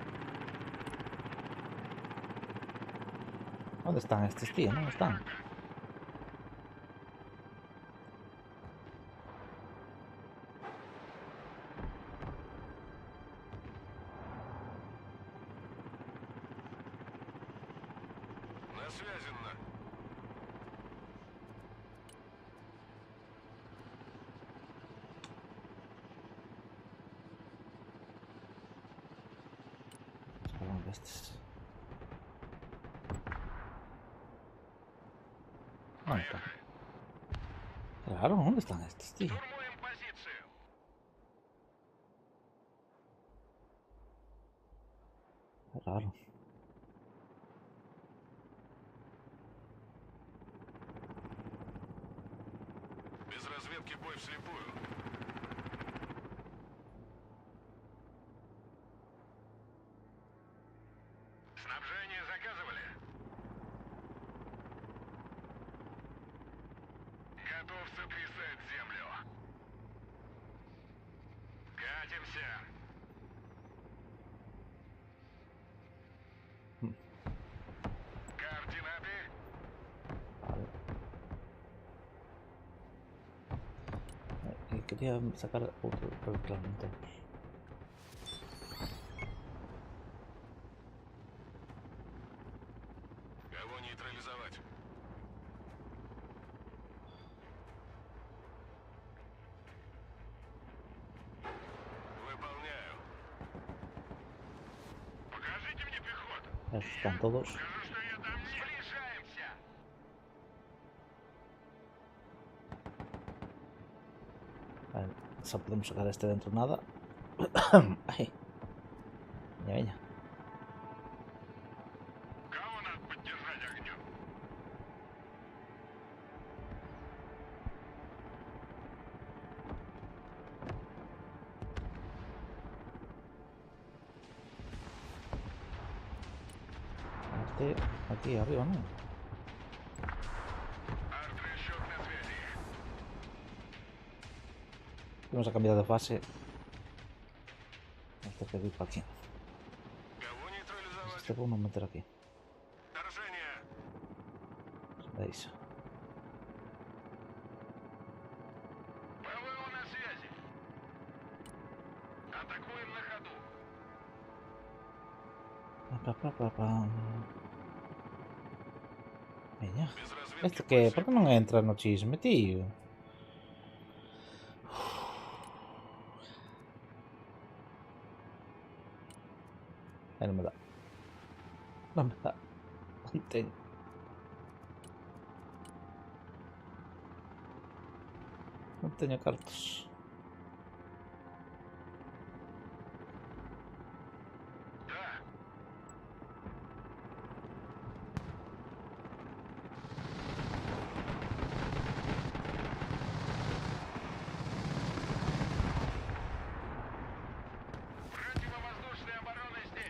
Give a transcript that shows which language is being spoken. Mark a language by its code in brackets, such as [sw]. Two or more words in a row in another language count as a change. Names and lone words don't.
[es] ¿Dónde están estos tíos? ¿Dónde están? [ru] На связи, на. [es] ¿Dónde estos? ¿Dónde están? Claro, ¿dónde están estos tíos? [ru] Штурмуем позицию. [es] Qué raro. [ru] Без разведки бой вслепую. Снабжение заказывали? Готов сотрясать землю. Катимся. Координаты. [es] Vale. Y quería sacar otro reclamo. [ru] Кого нейтрализовать? Выполняю. Покажите мне пехоту. [es] Están todos. [ru] Покажу, что я там не. Сближаемся. [gl] Vale, só podemos sacar este dentro nada. [es] Ay. Venga, venga. [ru] Кого надо поддержать огнем? [es] Aquí arriba, ¿no? [ru] Артрасчет на связи. [es] Vamos a cambiar de fase. Este que para aquí. [ru] Кого нейтрализовать? [es] Este podemos meter aquí. [ru] Вторжение. [es] ¿Veis? [ru] ПВО на связи. Атакуем на ходу. [es] Venga. [ru] Без разведки [es] Este [ru] бой [es] que, ¿por qué [ru] вслепую. [es] no entra no chisme, tío? Ay, no me da. No me da. No tengo cartas. [ru] Да. Противовоздушная оборона здесь.